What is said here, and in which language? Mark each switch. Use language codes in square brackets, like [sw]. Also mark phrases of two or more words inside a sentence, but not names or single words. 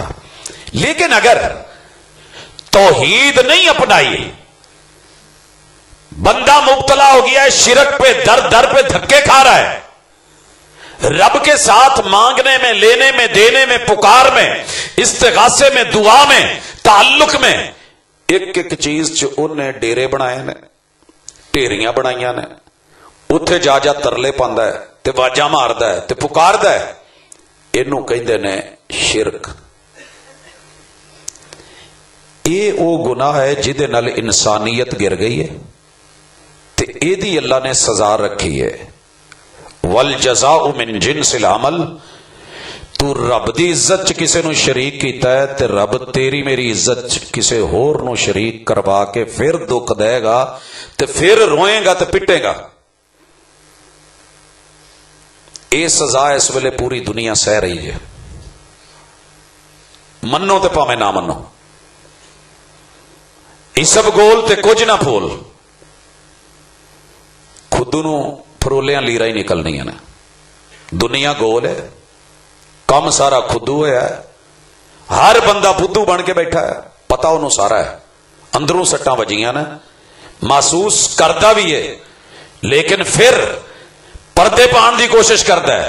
[ur] لیکن اگر توحید نہیں اپنائی، بندہ مبتلا ہو گیا ہے شرک پہ، در در پہ دھکے کھا رہا ہے، [pa] رب کے ساتھ مانگنے میں، لینے میں، دینے میں، پکار میں، استغاثے میں، دعا میں، تعلق میں، ایک ایک چیز چ انہیں ڈیرے بنائے نے، ٹیریاں بنائیاں نے، اتھے جا جا ترلے پاندا ہے تے واجاں ماردا ہے تے پکاردا ہے۔ اینوں کہندے نے شرک۔ اے او گناہ ہے جدے نال انسانیت گر گئی ہے تے اے دی اللہ نے سزا رکھی ہے۔ [ar] والجزاء من جنس العمل۔ [pa] تو رب دی عزت چ کسے نو شریک کیتا ہے تے رب تیری میری عزت چ کسے ہور نو شریک کروا کے پھر دکھ دے گا تے پھر روئے گا تے پٹے گا۔ اے سزا اس ویلے پوری دنیا سہ رہی ہے، منو تے پاویں نہ منو، اسب گول تے کچھ نہ پھول، خود نو پھرولیاں لیرا ہی نکلنی نے۔ دنیا گول ہے، کم سارا خدو ہے، ہر بندہ بدھو بن کے بیٹھا ہے، پتا انہوں سارا ہے، اندروں سٹاں وجیاں نے، محسوس کرتا بھی ہے، لیکن پھر پردے پان دی کوشش کرتا ہے۔